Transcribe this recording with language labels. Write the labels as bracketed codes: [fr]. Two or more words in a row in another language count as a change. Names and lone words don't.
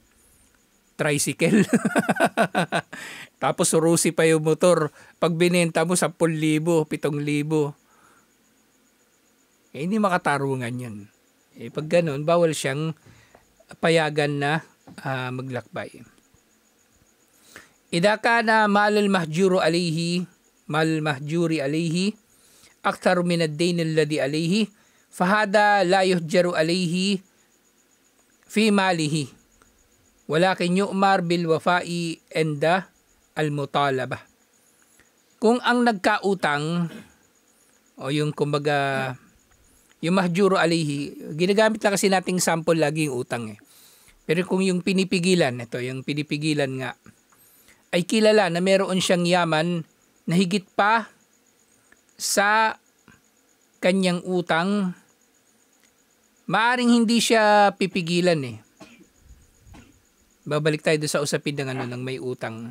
[tl] Tricycle. Tapos surusi pa yung motor. Pag binenta mo 10,000, 7,000. Hindi makatarungan yun. Pag ganun, bawal siyang payagan na maglakbay. [ar] إذا كان مال محجور عليه أكثر من الدين الذي عليه فهذا لا يحجر عليه في ماله ولكن يؤمر بالوفاء عند المطالبة. [tl] Kung ang nagkautang o yung kumbaga yung [ar] محجور عليه, [tl] ginagamit lang kasi nating sample lagi yung utang Pero kung yung pinipigilan, yung pinipigilan nga, ay kilala na meron siyang yaman na higit pa sa kanyang utang, maaring hindi siya pipigilan Babalik tayo doon sa usapin ng may utang.